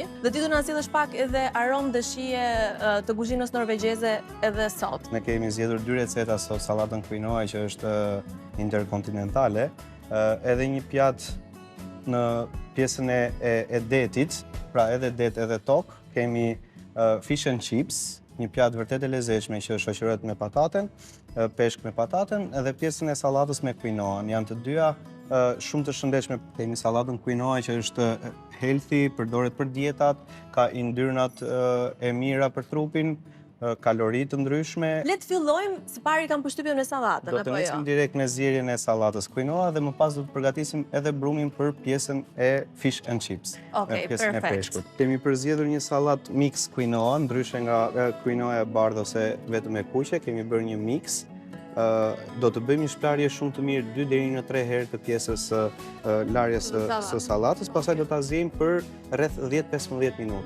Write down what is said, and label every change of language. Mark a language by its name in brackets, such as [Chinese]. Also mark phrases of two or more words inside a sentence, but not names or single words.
[Albanian] Dhe ti do na sjellësh pak edhe aromë dhe shije të kuzhinës norvegjeze edhe sot. Ne kemi zgjedhur 2 receta sot, sallatën quinoa që është interkontinentale, edhe një pjatë në pjesën e detit, pra edhe det edhe tokë, kemi [English] fish and chips, [Albanian] një pjatë vërtet e lezetshme që shoqërohet me pataten, peshk me pataten, edhe pjesën e sallatës me quinoa. Janë të dyja shumë të shëndetshme. Kemi sallatën quinoa që është healthy, përdoret për dietat, ka yndyrnat e mira për trupin, kalori të ndryshme. Le të fillojmë, së pari kam përshtypjen me sallatën, do të nisim direkt me zgjerrjen e sallatës quinoa dhe më pas do të përgatisim edhe brumin për pjesën e [English] fish and chips. [Albanian] Okej, pjesën perfekt. E peshkut. Kemi përzgjedhur një sallat mix quinoa, ndryshe nga quinoa e bardhë ose vetëm e kuqe, kemi bërë një mix. Do të bëjmë një shplarje shumë të mirë 2 deri në 3 herë të pjesës larjes së sallatës, pastaj do ta zgjejmë për rreth 10-15 minuta.